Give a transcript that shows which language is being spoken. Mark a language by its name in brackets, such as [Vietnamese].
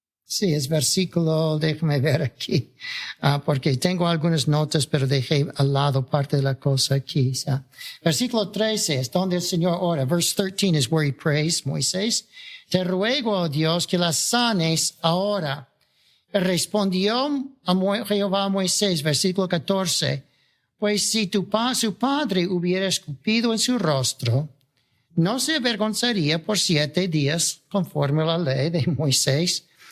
[Spanish] Sí, es versículo, déjame ver aquí, porque tengo algunas notas, pero dejé al lado parte de la cosa aquí. Versículo 13 es donde el Señor ora. [English] Verse 13 is where he prays, Moisés. [Spanish] Te ruego, oh Dios, que las sanes ahora. Respondió Jehová a Moisés, versículo 14, pues si su padre hubiera escupido en su rostro, no se avergonzaría por 7 días conforme a la ley de Moisés.